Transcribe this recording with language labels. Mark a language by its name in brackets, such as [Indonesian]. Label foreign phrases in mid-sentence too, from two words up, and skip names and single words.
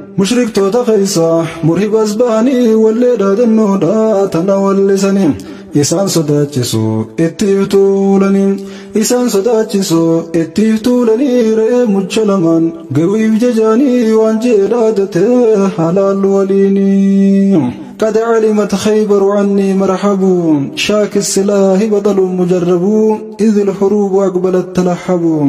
[Oromo] Mushriktoota keessa murhibas ba'anii wallee dhaadannoodha tana wallisanii. Isaan sodaachisu itti tuulanii. Isaan sodaachisu itti tuulanii re'ee mucha lamaan gawiif jajaanii waan jee dhaadate halaallu waliini. [Arabic] قد علمت خيبر عني مرحب شاك السلاح بطل مجرب إذ الحروب أقبلت تلحب.